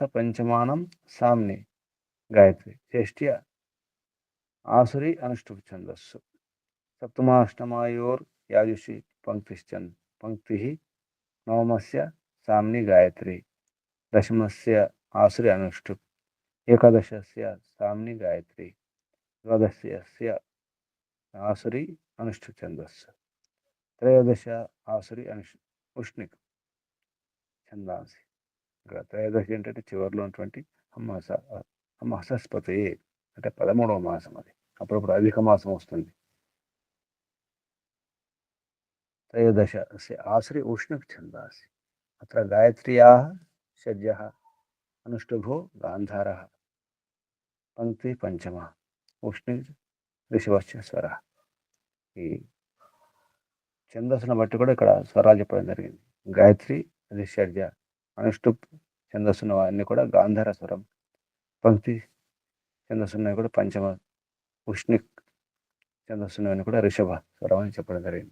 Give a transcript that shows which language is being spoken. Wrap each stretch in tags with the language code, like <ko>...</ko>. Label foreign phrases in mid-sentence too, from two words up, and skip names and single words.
<sa>पञ्चमानां साम्नि गायत्रि, षष्ठ्य आसुरि अनुष्टुप् छन्दस्सु, सप्तमाष्टमायोर् याजुषि पङ्क्ति नवमस्य साम्नि गायत्रि, दशमस्य आसुरि अनुष्टुप्, एकादशस्य साम्नि गायत्रि, द्वादशस्य आसुरि अनुष्ठुप् छन्दस्सु, त्रयोदश आसुरि उष्णिक् छन्दांसि.</sa> <te>ఇక్కడ త్రయోదశి ఏంటంటే చివరిలో ఉన్నటువంటి హస్పతి అంటే 13వ మాసం. అది అప్పుడప్పుడు అధిక మాసం వస్తుంది.</te> <sa>त्रयोदश आश्री उष्ण छंदासि. अत्र गायत्र्याः षड्जः अनुष्टुभो गान्धारः, पंक्ति पंचमः उष्ण ऋषभश्च स्वरः.</sa> <te>ఈ ఛందస్సును బట్టి కూడా ఇక్కడ స్వరాలు చెప్పడం జరిగింది. గాయత్రి అది షడ్జ, అనుష్టుప్ ఛందస్సున్న అన్ని కూడా గాంధార స్వరం, పంక్తి ఛందస్సున్నవి కూడా పంచమ, ఉష్ణిక్ ఛందస్సున్నవన్నీ కూడా రిషభ స్వరం అని చెప్పడం జరిగింది.</te>